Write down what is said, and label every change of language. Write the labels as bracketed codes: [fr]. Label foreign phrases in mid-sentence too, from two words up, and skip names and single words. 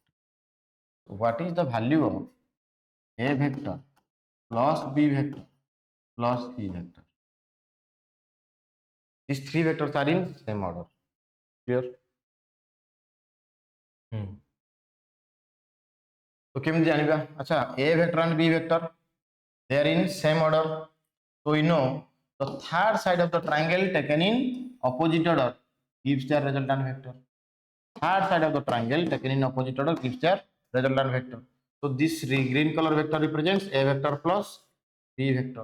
[en] So what is the value of A vector plus B vector plus C vector? These three vectors are in same order. [or] Clear? So କେମିତି ଜାଣିବା? अच्छा, [en] A vector and B vector, they are in same order. So we know the third side of the triangle taken in opposite order gives their resultant vector. Third side of the triangle taken in opposite order gives their resultant vector. So this green color vector represents A vector plus B vector.